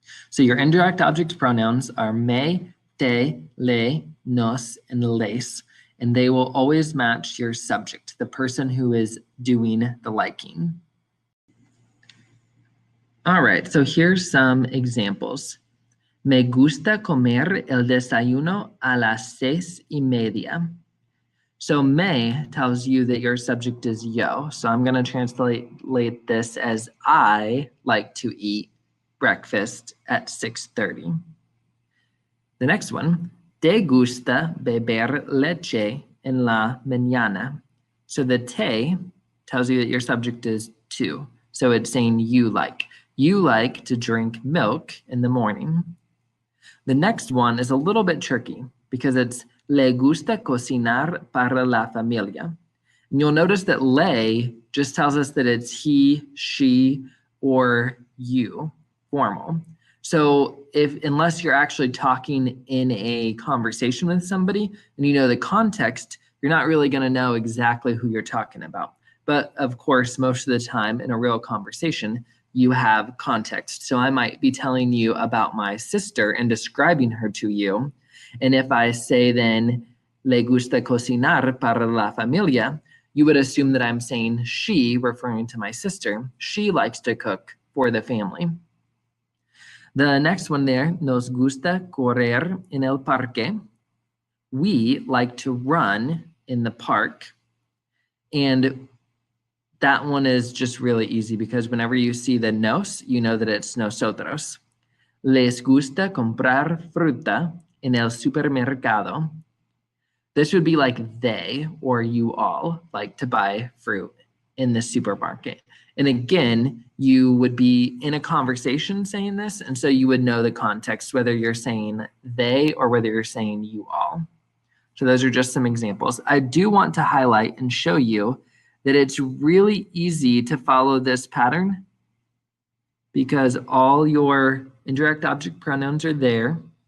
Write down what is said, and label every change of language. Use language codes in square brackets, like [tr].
[en] So your indirect object pronouns are me, te, le, nos, and les. and they will always match your subject, the person who is doing the liking. All right, so here's some examples. [es] Me gusta comer el desayuno a las 6:30. [en] So me tells you that your subject is yo. So I'm going to translate this as I like to eat breakfast at 6:30. The next one, [es] te gusta beber leche en la mañana. [en] So the te tells you that your subject is to. So it's saying you like. You like to drink milk in the morning. The next one is a little bit tricky because it's [es] le gusta cocinar para la familia. [en] And you'll notice that le just tells us that it's he, she, or you, formal. So unless you're actually talking in a conversation with somebody and you know the context, you're not really going to know exactly who you're talking about. But of course, most of the time in a real conversation, you have context. So I might be telling you about my sister and describing her to you. And if I say then, [es] le gusta cocinar para la familia, [en] you would assume that I'm saying she, referring to my sister. She likes to cook for the family. The next one there, [es] nos gusta correr en el parque. [en] We like to run in the park. And that one is just really easy because whenever you see the nos, you know that it's nosotros. [es] Les gusta comprar fruta en el supermercado. [en] This would be like they or you all like to buy fruit in the supermarket. And again, you would be in a conversation saying this, and so you would know the context, whether you're saying they or whether you're saying you all. So those are just some examples. I do want to highlight and show you that it's really easy to follow this pattern because all your indirect object pronouns are there.